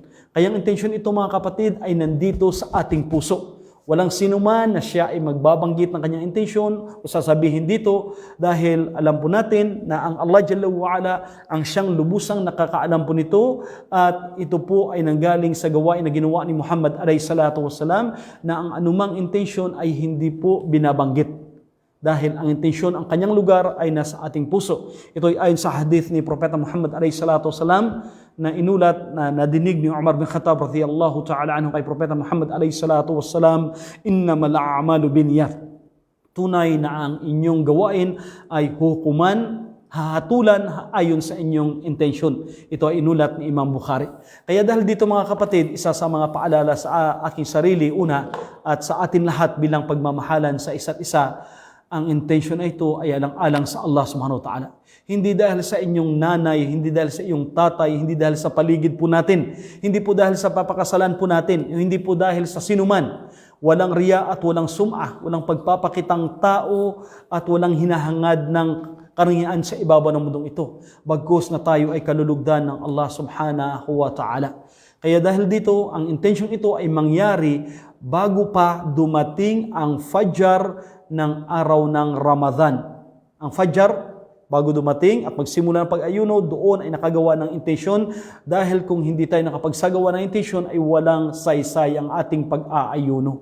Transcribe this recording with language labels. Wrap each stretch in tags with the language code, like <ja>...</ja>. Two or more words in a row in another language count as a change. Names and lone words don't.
<tl>Kaya ang intensyon ito, mga kapatid, ay nandito sa ating puso. Walang sinuman na siya ay magbabanggit ng kanyang intensyon o sasabihin dito, dahil alam po natin na ang Allah</tl> <ar>جل وعلا</ar> <tl>ang siyang lubusang nakakaalam po nito, at ito po ay nanggaling sa gawain na ginawa ni Muhammad</tl> <ar>عليه الصلاة والسلام,</ar> <tl>na ang anumang intensyon ay hindi po binabanggit. Dahil ang intensyon, ang kanyang lugar ay nasa ating puso. Ito ay ayon sa hadith ni Propeta Muhammad</tl> <ar>عليه الصلاة والسلام,</ar> <tl>na inulat, na nadinig ni Umar bin Khattab</tl> <ar>رضي الله تعالى عنه</ar> <tl>kay Propeta Muhammad</tl> <ar>عليه الصلاة والسلام, إنما الأعمال بالنيات.</ar> <tl>Tunay na ang inyong gawain ay hukuman, hahatulan ayon sa inyong intensyon. Ito ay inulat ni Imam Bukhari. Kaya dahil dito, mga kapatid, isa sa mga paalala sa aking sarili, una, at sa atin lahat bilang pagmamahalan sa isa't isa, ang intensyon na ito ay alang-alang sa Allah</tl> <ar>سبحانه وتعالى.</ar> <tl>Hindi dahil sa inyong nanay, hindi dahil sa iyong tatay, hindi dahil sa paligid po natin, hindi po dahil sa papakasalan po natin, hindi po dahil sa sinuman. Walang riya at walang sum'ah, walang pagpapakitang tao at walang hinahangad ng karangyaan sa ibabaw ng mundong ito. Bagkus na tayo ay kalulugdan ng Allah</tl> <ar>سبحانه وتعالى.</ar> <tl>Kaya dahil dito, ang intensyon ito ay mangyari bago pa dumating ang Fajr ng araw ng Ramadan. Ang Fajr, bago dumating at magsimula ng pag-ayuno, doon ay nakagawa ng intensyon, dahil kung hindi tayo nakapagsagawa ng intensyon ay walang saysay ang ating pag-aayuno.</tl>